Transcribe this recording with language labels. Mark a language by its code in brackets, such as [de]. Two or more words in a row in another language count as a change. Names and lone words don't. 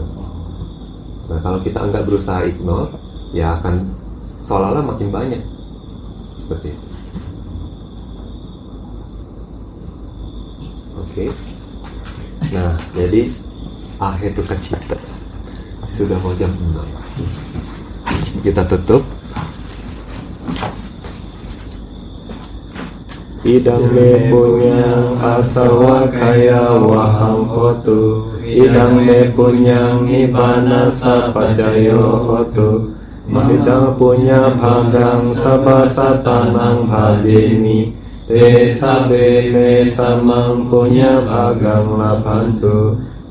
[id] Nah, kalau kita enggak berusaha ignore, ya akan seolah-olah makin banyak seperti itu. Oke. Nah, jadi [pi] ahetuka citta [id] sudah mau jam 6. Kita tutup. [pi] Idang me punyang asawa kaya wahang hotu, idang me punyang nibbana sapajayo hotu, idang punya bhagang sabasatanang bhajemi, te sabe me samang punya bhagang labhantu.